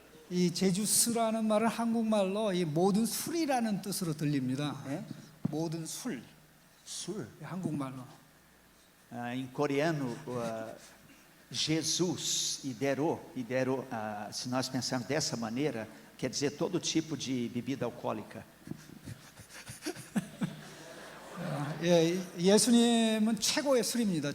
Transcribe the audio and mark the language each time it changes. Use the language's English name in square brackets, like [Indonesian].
[Korean] 이 제주스라는 말은 한국말로 이 모든 술이라는 뜻으로 들립니다. 모든 술. Sur. 한국말로. [Portuguese] Em coreano, Jesus e dero, se nós pensarmos dessa maneira, quer dizer todo tipo de bebida alcoólica. [Korean] 예수님은 최고의 술입니다.